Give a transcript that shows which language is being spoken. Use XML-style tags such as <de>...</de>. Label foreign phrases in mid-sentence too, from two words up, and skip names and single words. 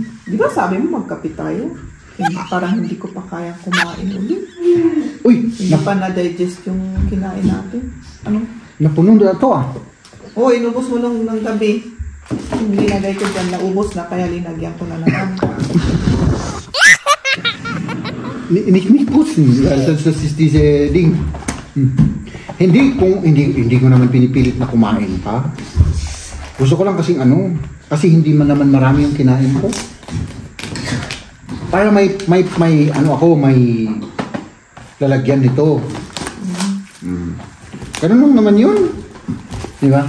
<tl>Di ba sabi mo magkape tayo? Parang hindi ko pa kayang kumain ulit. Uy, Hindi pa na-digest yung kinain natin. Ano? napuno na ito ah. Oo, inubos mo nung ng gabi. Yung linagay ko dyan, naubos na, kaya linagyan ko na naman.</tl> <de>Nicht putzen, das ist diese Ding.</de> <tl>Hindi ko naman pinipilit na kumain pa. Gusto ko lang kasing kasi hindi man naman marami yung kinain ko. Para may lalagyan nito. Ganun lang naman yun. Di ba?</tl>